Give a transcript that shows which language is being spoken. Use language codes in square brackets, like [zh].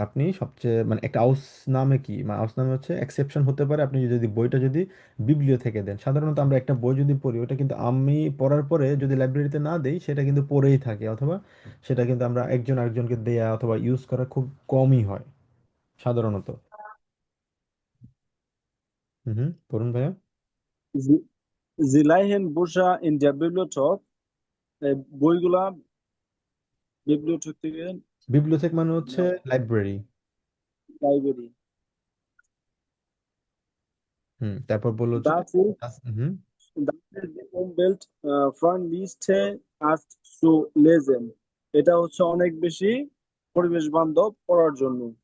[bn] আপনি সবচেয়ে মানে একটা আউসনামে কি, মানে আউসনামে হচ্ছে এক্সেপশন হতে পারে আপনি যদি বইটা যদি বিবলিও থেকে দেন। সাধারণত আমরা একটা বই যদি পড়ি, ওটা কিন্তু আমি পড়ার পরে যদি লাইব্রেরিতে না দেই, সেটা কিন্তু পড়েই থাকে, অথবা সেটা কিন্তু আমরা একজন আরেকজনকে দেয়া অথবা ইউজ করা খুব কমই হয় সাধারণত। হুম, পড়ুন ভাইয়া। [de] Sie leihen Bücher in der Bibliothek. [bn] বইগুলা বিবলিওথেক থেকে বিবলিওথেক মানে হচ্ছে লাইব্রেরি। লাইব্রেরি। তারপর বললো হচ্ছে হুম। [de] Das ist die umweltfreundlichste Art zu lesen. [bn] এটা হচ্ছে অনেক বেশি পরিবেশ বান্ধব পড়ার জন্য।